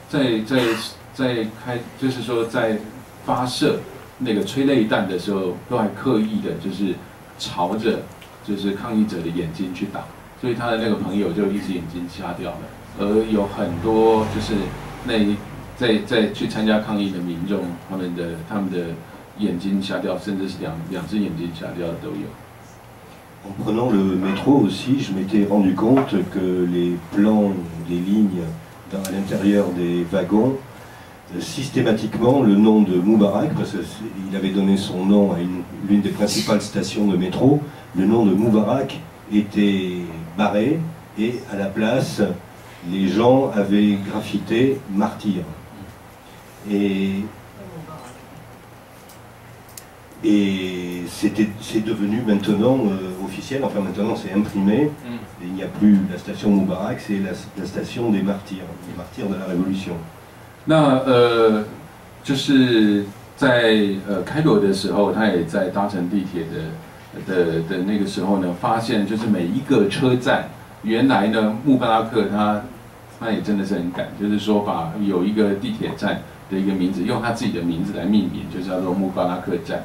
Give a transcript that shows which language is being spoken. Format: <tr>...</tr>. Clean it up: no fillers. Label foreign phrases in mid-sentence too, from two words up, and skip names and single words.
<zh>就是说在发射那个催泪弹的时候，都还刻意的就是朝着就是抗议者的眼睛去打，所以他的那个朋友就一只眼睛瞎掉了，而有很多就是在去参加抗议的民众，他们的眼睛瞎掉，甚至是两只眼睛瞎掉的都有。</zh> <fr>En prenant le métro aussi, je m'étais rendu compte que les plans, les lignes à l'intérieur des wagons, systématiquement le nom de Moubarak, parce qu'il avait donné son nom à l'une des principales stations de métro, le nom de Moubarak était barré et à la place, les gens avaient graffité martyr. Et c'est devenu maintenant officiel, enfin maintenant c'est imprimé, et il n'y a plus la station Moubarak, c'est la station des martyrs de la Révolution.</fr> <zh>那就是在开罗的时候，他也在搭乘地铁的那个时候呢，发现就是每一个车站，原来呢穆巴拉克他也真的是很敢，就是说把有一个地铁站的一个名字用他自己的名字来命名，就叫做穆巴拉克站。</zh>